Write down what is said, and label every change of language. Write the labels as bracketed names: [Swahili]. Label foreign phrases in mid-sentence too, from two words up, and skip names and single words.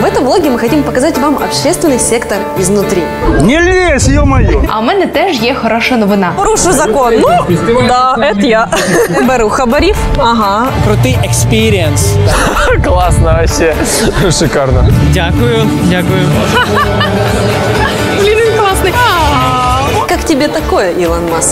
[Russian] этом влоге мы хотим показать вам общественный сектор изнутри. Не лезь, ё-моё! [Ukrainian] А у мене теж є хороша новина. Порушу закон. [Russian] Ну, да, это я. [Ukrainian] Беру хабарів. Ага. Крутий експірієнс. Класно, вообще. Шикарно. Дякую, дякую. Блін, він класний. [Russian] Как тебе такое, Ілон Маск?